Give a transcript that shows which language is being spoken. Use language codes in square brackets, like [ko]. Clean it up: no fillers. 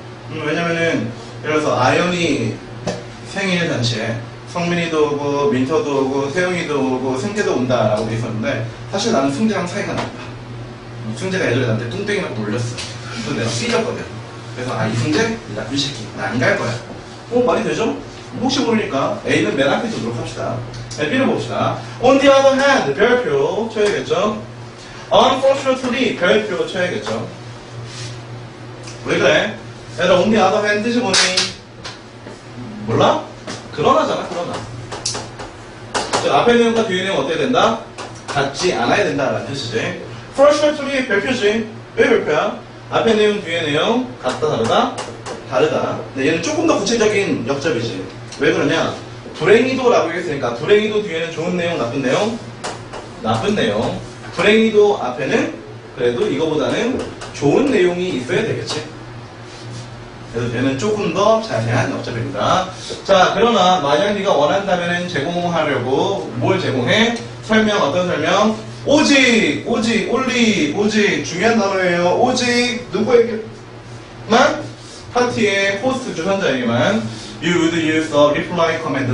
[ko] 왜냐면은 예를 들어서 아연이 생일 잔치에 성민이도 오고 민서도 오고 세영이도 오고 승재도 온다라고 돼 있었는데 사실 나는 승재랑 사이가 나빠. 승재가 예전에 나한테 뚱땡이라고 놀렸어. 그래서 내가 삐졌거든. 그래서 이승재? 이 나쁜 새끼. 나 안 갈 거야. 말이 되죠? 혹시 모르니까 A는 맨 앞에 두도록 합시다. B를 봅시다. [en] On the other hand, [ko] 별표 쳐야겠죠? [en] Unfortunately, [ko] 별표 쳐야겠죠? 왜 그래? 얘들아, [en] on the other hand [ko] 뜻이 뭐니? 몰라? 그러나잖아, 그러나. 자, 앞에 내용과 뒤에 내용 어때야 된다? 같지 않아야 된다라는 뜻이지. [en] Fortunately, [ko] 별표지. 왜 별표야? 앞에 내용, 뒤에 내용 같다, 다르다? 다르다. 근데 얘는 조금 더 구체적인 역접이지. 왜 그러냐? 불행히도라고 했으니까 불행히도 뒤에는 좋은 내용, 나쁜 내용? 나쁜 내용. 불행히도 앞에는 그래도 이거보다는 좋은 내용이 있어야 되겠지. 그래서 얘는 조금 더 자세한 역접입니다. 자, 그러나 만약 네가 원한다면 제공하려고 뭘 제공해? 설명, 어떤 설명? 오직, only, 오직 중요한 단어예요. 오직 누구에게만? 파티의 호스트 주선자에게만 [en] you would use the reply command.